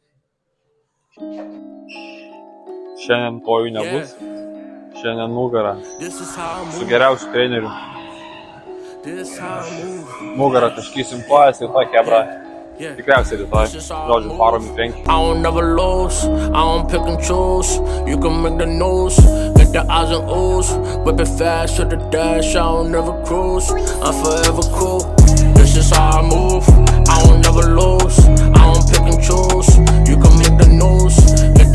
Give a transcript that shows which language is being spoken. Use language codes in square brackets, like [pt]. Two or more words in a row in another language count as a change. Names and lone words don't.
[lt] Šiandien kojų nebus. Šiandien nugarą. Su geriausiu treneriu. Nugarą taškysim kojas ir to chebra. Tikriausiai rytoj. Žodžiu, varom į priekį. [en] I don't never lose, I don't pick and choose. You can make the news, get the eyes and ooze. Whip it fast to the dash, I don't never cruise. I'm forever cool, this is how I move. I don't never lose, I don't pick and choose. You can make the news,